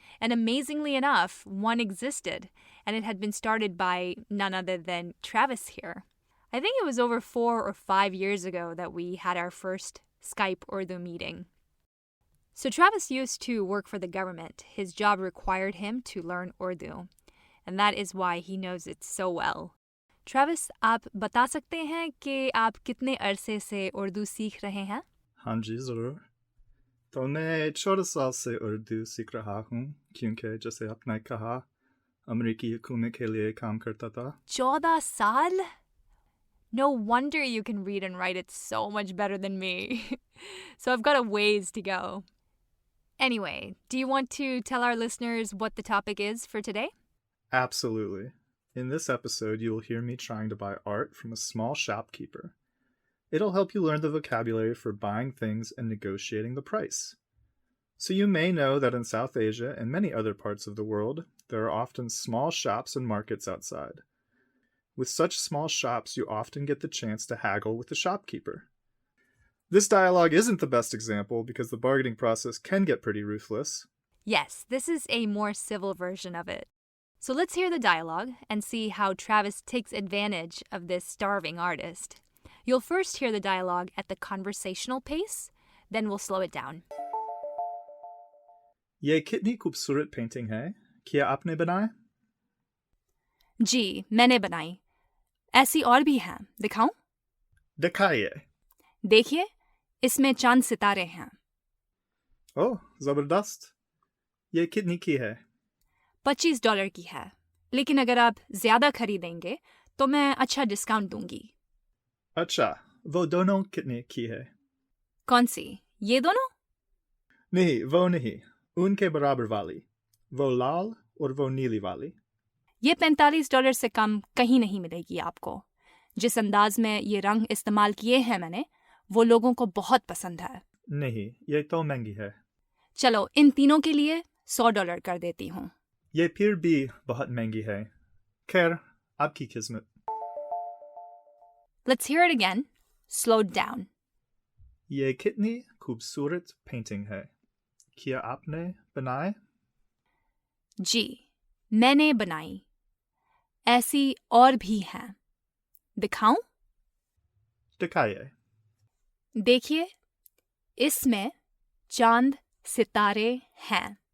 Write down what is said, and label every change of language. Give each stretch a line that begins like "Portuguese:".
English: And amazingly enough, one existed, and it had been started by none other than Travis here. I think it was over 4 or 5 years ago that we had our first Skype Urdu meeting. So Travis used to work for the government. His job required him to learn Urdu, and that is why he knows it so well.
Hindi: Travis, आप बता सकते हैं कि आप कितने अरसे से उर्दू सीख रहे हैं? हाँ जी, ज़रूर। तो मैं 14 साल से उर्दू सीख रहा हूँ, क्योंकि जैसे आपने कहा, अमेरिकी हुकूमत के लिए काम करता था। 14 साल?
English: No wonder you can read and write it so much better than me. So I've got a ways to go. Anyway, do you want to tell our listeners what the topic is for today? Absolutely. In this episode, you will hear me trying to buy art from a small shopkeeper. It'll help you learn the vocabulary for buying things and negotiating the price. So you may know that in South Asia and many other parts of the world, there are often small shops and markets outside. With such small shops, you often get the chance to haggle with the shopkeeper. This dialogue isn't the best example because the bargaining process can get pretty ruthless. Yes, this is a more civil version of it. So let's hear the dialogue and see how Travis takes advantage of this starving artist. You'll first hear the dialogue at the conversational pace, then we'll slow it down.
Hindi: ये कितनी खूबसूरत painting है, क्या आपने बनाया? जी, मैंने बनाई. ऐसी और भी हैं, दिखाऊं? दिखाइए. देखिए, इसमें चांद सितारे हैं. ओह, जबरदस्त. ये कितनी की है? $25 की है. लेकिन अगर आप ज्यादा खरीदेंगे तो मैं अच्छा डिस्काउंट दूंगी. अच्छा, वो दोनों कितने की है? कौन सी? ये दोनों? नहीं, वो नहीं. उनके बराबर वाली. वो लाल और वो नीली वाली. ये $45 से कम कहीं नहीं मिलेगी आपको. जिस अंदाज में ये रंग इस्तेमाल किए हैं मैंने, वो लोगों को बहुत पसंद है. नहीं, ये तो महंगी है. चलो, इन तीनों के लिए $100 कर देती हूँ. ये फिर भी बहुत महंगी है. खैर, आपकी किस्मत.
English: Let's hear it again, slowed down.
Hindi: ये कितनी खूबसूरत पेंटिंग है. क्या आपने बनाए? जी, मैंने बनाई. ऐसी और भी हैं. दिखाऊं? दिखाइए. देखिए, इसमें चांद सितारे हैं.